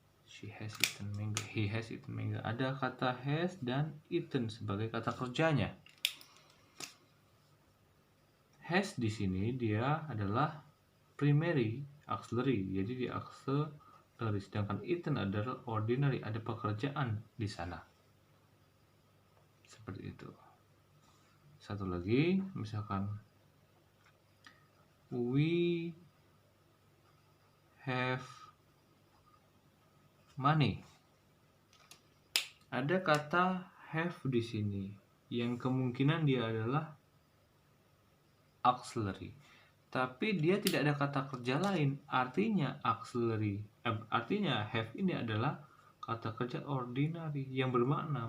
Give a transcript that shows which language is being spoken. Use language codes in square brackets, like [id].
[en] She has eaten mango. He has eaten mango. [id] Ada kata has dan eaten sebagai kata kerjanya. Has di sini dia adalah primary auxiliary, jadi di auxiliary. Sedangkan eaten adalah ordinary, ada pekerjaan di sana. Seperti itu. Satu lagi, misalkan [en] we have money. [id] Ada kata have di sini yang kemungkinan dia adalah auxiliary, tapi dia tidak ada kata kerja lain. Artinya artinya have ini adalah kata kerja ordinary yang bermakna.